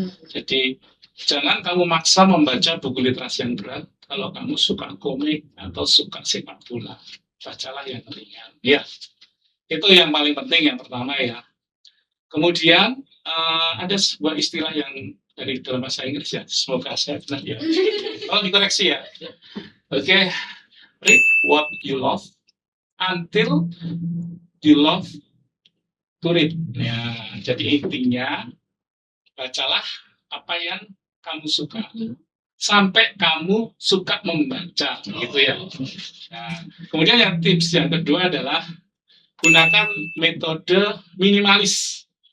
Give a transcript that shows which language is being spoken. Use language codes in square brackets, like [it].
[id] Jadi jangan kamu maksa membaca buku literasi yang berat kalau kamu suka komik atau suka sepak bola. Bacalah yang ringan. Ya, itu yang paling penting yang pertama ya. Kemudian ada sebuah istilah yang dari dalam bahasa Inggris ya. Semoga saya benar ya. Kalau dikoreksi ya. [en] Oke, read what you love until you love to read. [id] Ya, jadi intinya bacalah apa yang kamu suka sampai kamu suka membaca, gitu ya. Nah, kemudian yang tips yang kedua adalah gunakan metode minimalis.